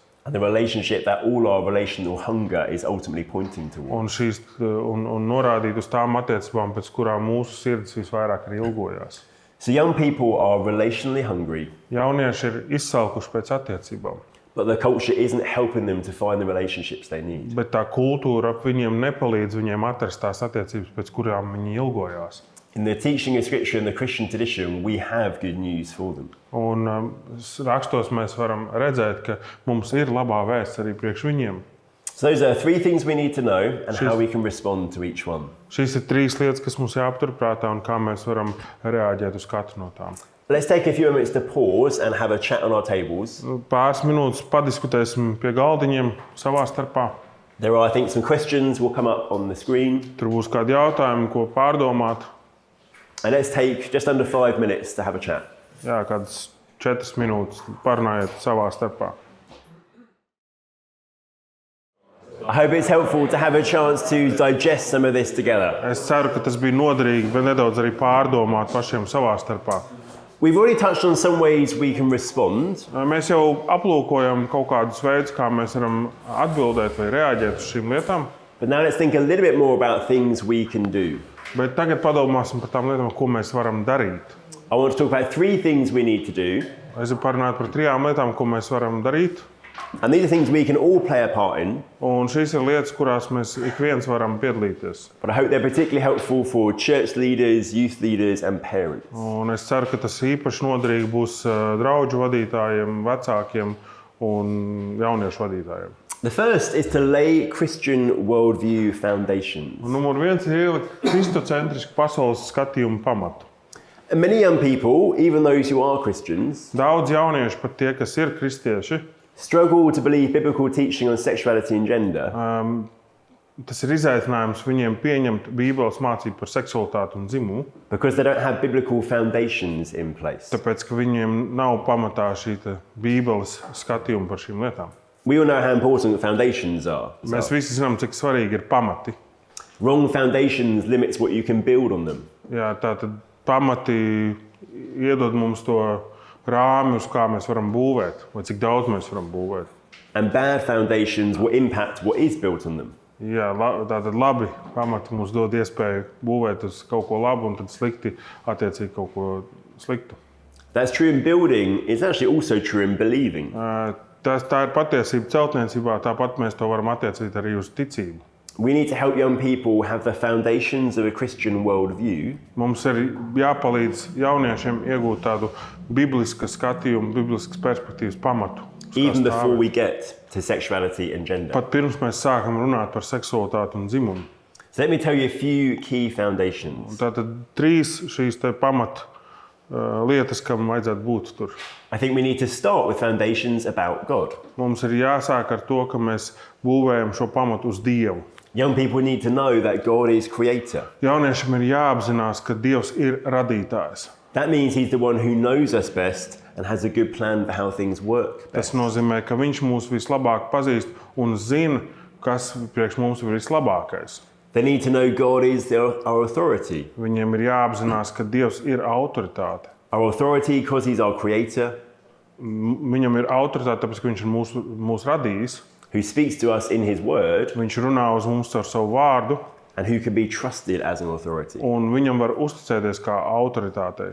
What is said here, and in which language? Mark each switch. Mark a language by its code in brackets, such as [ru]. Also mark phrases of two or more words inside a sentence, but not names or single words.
[en] And the relationship that all our relational hunger is ultimately pointing towards. [lv] Un norādīt uz tām attiecībām, pēc kurām mūsu sirds visvairāk ir ilgojās. [en] So young people are relationally hungry, [lv] Jaunieši ir izsalkuši pēc attiecībām, [en] but the culture isn't helping them to find the relationships they need. [lv] bet tā kultūra ap viņiem nepalīdz viņiem atrast tās attiecības, pēc kurām viņi ilgojās. [en] In the teaching of Scripture and the Christian tradition, we have good news for them. [lv] Un rakstos mēs varam redzēt, ka mums ir labā vēsts arī priekš viņiem. [en] So those are three things we need to know and how we can respond to each one. [lv] Šīs ir trīs lietas, kas mums jāpaturprātā un kā mēs varam reaģēt uz katru no tām. [en] Let's take a few minutes to pause and have a chat on our tables. [lv] Pāris minūtes padiskutēsim pie galdiņiem savā starpā. [en] There are, I think, some questions will come up on the screen. [lv] Tur būs kādi jautājumi, ko pārdomāt. [en] And let's take just under 5 minutes to have a chat. [lv] Jā, kādas 4 minūtes parunājiet savā starpā. [en] I hope it's helpful to have a chance to digest some of this together. [lv] Es ceru, ka tas bija noderīgi, bet nedaudz arī pārdomāt pašiem savā starpā. [en] We've already touched on some ways we can respond, [lv] Mēs jau aplūkojam kaut kādus veidus, kā mēs varam atbildēt vai reaģēt uz šīm lietām. [en] but now let's think a little bit more about things we can do. [lv] Bet tagad padomāsim par tām lietām, ko mēs varam darīt. [en] I want to talk about 3 things we need to do. [lv] Es gribu parunāt par 3 lietām, ko mēs varam darīt. [en] And these are things we can all play a part in, [lv] Un šīs ir lietas, kurās mēs ik viens varam piedalīties. [en] but I hope they're particularly helpful for church leaders, youth leaders, and parents. [lv] Un es ceru, ka tas īpaši noderīgi būs draugu vadītājiem, vecākiem un jauniešu vadītājiem. [en] The first is to lay Christian worldview foundations. [lv] Un numur 1 ir ielikt kristocentrisku pasaules skatījumu pamatu. [en] And many young people, even those who are Christians, [lv] Daudz jauniešu, pat tie, kas ir kristieši, [en] struggle to believe biblical teaching on sexuality and gender. [lv] Tas ir izaicinājums viņiem pieņemt Bībeles mācību par seksualitāti un dzimumu, [en] Because they don't have biblical foundations in place. [lv] tāpēc, ka viņiem nav pamatā šī Bībeles skatījuma par šīm lietām. [en] We all know how important foundations are. [lv] Mēs visi zinām, cik svarīgi ir pamati. [en] Wrong foundations limits what you can build on them. [lv] Jā, tātad pamati iedod mums to rāmi, uz kā mēs varam būvēt, vai cik daudz mēs varam būvēt. [en] And bad foundations will impact what is built on them. [lv] Jā, tātad labi pamati mums dod iespēju būvēt uz kaut ko labu, un tad slikti attiecīgi kaut ko sliktu. [en] That's true in building, it's actually also true in believing. [lv] Tā ir patiesība celtniecībā, tāpat mēs to varam attiecināt arī uz ticību. [en] We need to help young people have the foundations of a Christian worldview, [lv] Mums ir jāpalīdz jauniešiem iegūt tādu biblisku skatījumu, bibliskas perspektīvas pamatu. uz kā [en] even before [lv] stāvēt. [en] we get to sexuality and gender. [lv] Pat pirms mēs sākam runāt par seksualitāti un dzimumu. [en] So let me tell you a few key foundations. [lv] Tātad 3 šīs pamat lietas, kam vajadzētu būt tur. [en] I think we need to start with foundations about God. [lv] Mums ir jāsāk ar to, ka mēs būvējam šo pamatu uz Dievu. [en] Young people need to know that God is creator. [lv] Jauniešiem ir jāapzinās, ka Dievs ir radītājs. [en] That means he's the one who knows us best and has a good plan for how things work. [lv] Tas nozīmē, ka Viņš mūs vislabāk pazīst un zina, kas priekš mums ir vislabākais. [en] They need to know God is our authority. [lv] Viņiem ir jāapzinās, ka Dievs ir autoritāte. [en] Our authority because he's our creator, [lv] Viņam ir autoritāte, tāpēc, ka Viņš ir mūs radījis. [en] who speaks to us in his word, [lv] Viņš runā uz mums ar savu vārdu, [en] and who can be trusted as an authority. [lv] un Viņam var uzticēties kā autoritātei.